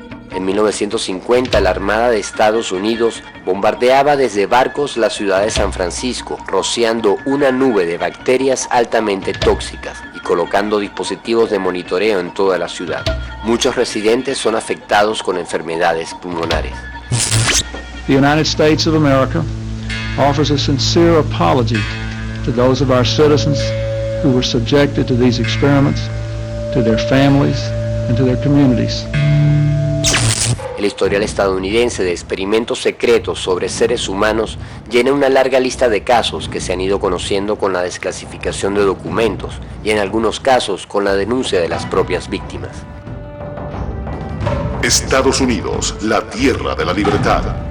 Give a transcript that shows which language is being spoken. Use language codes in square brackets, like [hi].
[es] En 1950, la Armada de Estados Unidos bombardeaba desde barcos la ciudad de San Francisco, rociando una nube de bacterias altamente tóxicas y colocando dispositivos de monitoreo en toda la ciudad. Muchos residentes son afectados con enfermedades pulmonares. [en] The United States of America offers a sincere apology to those of our citizens who were subjected to these experiments, to their families, and to their communities. [es] El El historial estadounidense de experimentos secretos sobre seres humanos llena una larga lista de casos que se han ido conociendo con la desclasificación de documentos y en algunos casos con la denuncia de las propias víctimas. Estados Unidos, la tierra de la libertad.